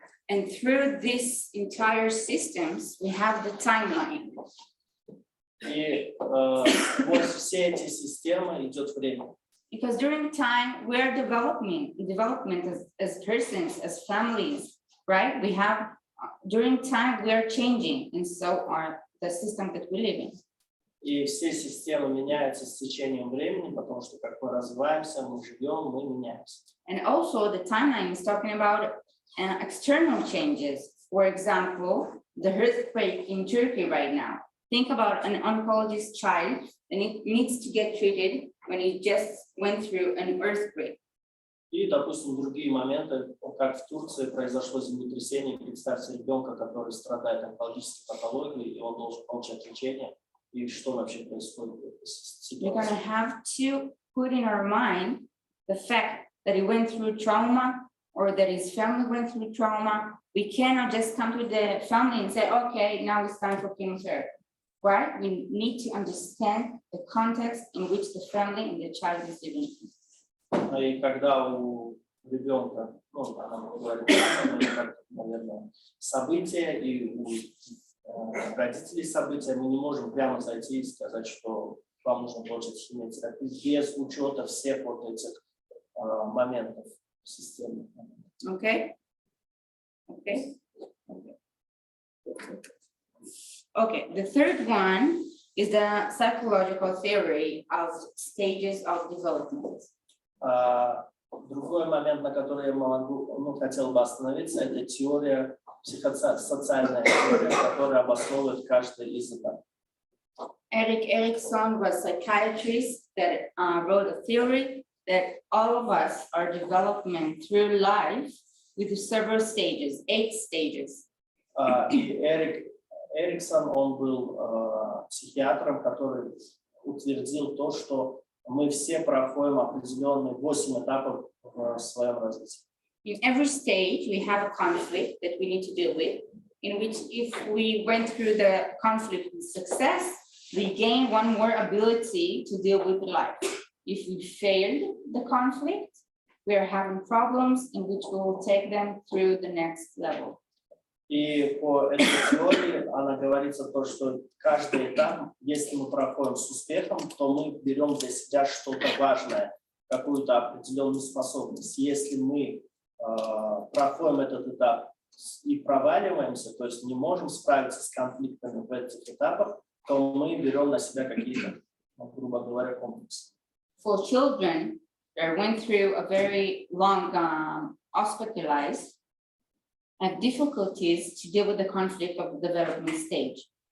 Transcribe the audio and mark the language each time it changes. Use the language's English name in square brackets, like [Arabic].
[English] And through these entire systems, we have the timeline. [Russian] И сквозь все эти системы идет время. [English] Because during time we're development as persons, as families, right? We have during time we are changing, and so are the system that we live in. [Russian] И все системы меняются с течением времени, потому что как мы развиваемся, мы живем, мы меняемся. [English] And also the timeline is talking about external changes. For example, the earthquake in Turkey right now. Think about an oncologist child and it needs to get treated when he just went through an earthquake. [Russian] И, допустим, другие моменты, как в Турции произошло землетрясение, представьте ребенка, который страдает онкологической патологией, и он должен получать лечение, и что вообще происходит с [English] We're going to have to put in our mind the fact that he went through trauma or that his family went through trauma. We cannot just come to the family and say, okay, now it's time for chemotherapy. right? We need to understand the context in which the family and the child is living. [Russian] И когда у ребенка, ну, она говорит, наверное, события, и у родителей события, мы не можем прямо зайти и сказать, что вам нужно получить химиотерапию без учета всех вот этих моментов в системе. [English] Okay? Okay? Okay, the third one is the psychological theory of stages of development. [Russian] Другой момент, на который я хотел бы остановиться, это теория, психосоциальная теория, которая обосновывает каждый из этапов. [English] Aриельском was a psychiatrist that wrote a theory that all of us are development through life with several stages, 8 stages. [Russian] И Ариельском, он был психиатром, который утвердил то, что мы все проходим определенные 8 этапов в своем развитии. [English] In every stage, we have a conflict that we need to deal with, in which if we went through the conflict with success, we gain one more ability to deal with life. If we failed the conflict, we are having problems in which we will take them through the next level. [Russian] И по этой теории она говорится то, что каждый этап, если мы проходим с успехом, то мы берем для себя что-то важное, какую-то определенную способность. Если мы проходим этот этап и проваливаемся, то есть не можем справиться с конфликтами в этих этапах, то мы берем на себя какие-то, грубо говоря, комплексы. [English] For children that went through a very long hospitalized, have difficulties to deal with the conflict of the development stage.